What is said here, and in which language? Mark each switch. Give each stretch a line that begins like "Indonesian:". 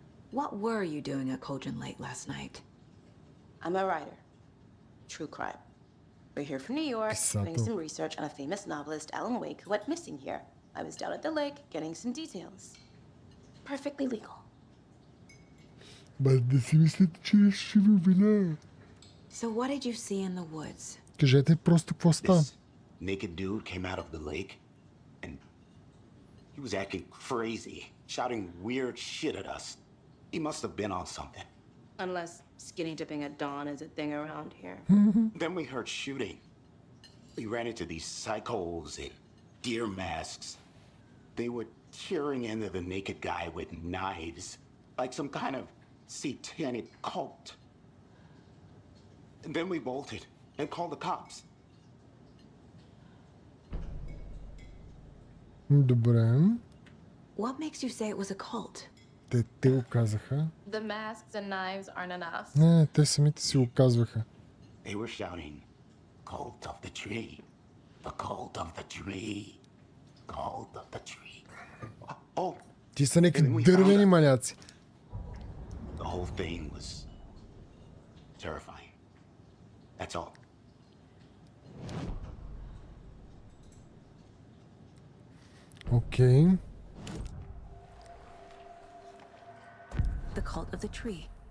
English: What were you doing at Cauldron Lake last night? I'm a writer. True crime. We're here from New York, doing some research on a famous novelist, Alън Уейк, who went missing here. I was down at the lake, getting some details. Perfectly legal.
Bulgarian: Да си мислите, че ще ви обвиня.
English: So what did you see in the woods?
Bulgarian: Кажете просто какво става.
English: This naked dude came out of the lake, and he was acting crazy, shouting weird shit at us. He must have been on something. Unless skinny dipping at dawn is a thing around here. Then we heard shooting. We ran into these psychos in deer masks. They were tearing into the naked guy with knives, like some kind of satanic cult. And then we bolted and called the cops.
Bulgarian: Добре.
English: What makes you say it was a cult?
Bulgarian: Те го казаха.
English: The masks and knives aren't enough.
Bulgarian: Не, те самите си го казваха.
English: They were shouting, "Cult of the tree, the cult of the tree, cult of the tree." Oh,
Bulgarian: Ти са някакви дървени маняци.
English: the whole thing was terrifying. That's all.
Bulgarian: Окей.
English: The cult of the tree.